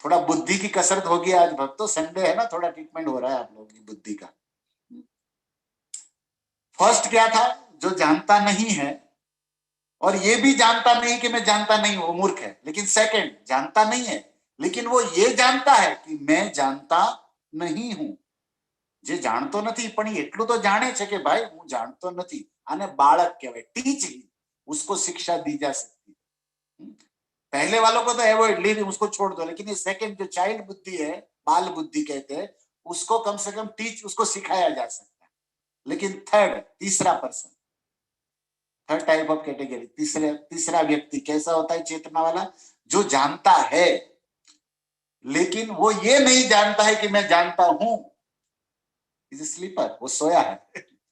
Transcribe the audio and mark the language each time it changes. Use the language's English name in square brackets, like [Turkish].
[Hindi] थोड़ा बुद्धि की कसरत होगी आज भक्तों, संडे है ना, थोड़ा ट्रीटमेंट हो रहा है आप लोगों की बुद्धि का। फर्स्ट क्या था, जो जानता नहीं है और ये भी जानता नहीं कि मैं जानता नहीं हूं, वो मूर्ख है। लेकिन सेकंड, जानता नहीं है लेकिन वो ये जानता है कि मैं जानता नहीं हूं। [Gujarati] જે જાણતો નથી પણ એટલું તો જાણે છે કે ભાઈ હું જાણતો નથી, આને બાળક કહેવાય, ટીચિંગ, [Hindi] उसको शिक्षा दी जा सकती है। पहले वालों को तो अवॉइड, लीव, उसको छोड़ दो, लेकिन ये सेकंड जो चाइल्ड बुद्धि है, बाल बुद्धि कहते हैं, उसको कम से कम टीच, उसको सिखाया जा सकता है। लेकिन थर्ड, तीसरा person, third type of category, तीसरा व्यक्ति कैसा होता है चेतना वाला, जो जानता है लेकिन वो ये नहीं जानता है कि मैं जानता हूं, [English] is sleeper, [Hindi] वो सोया है।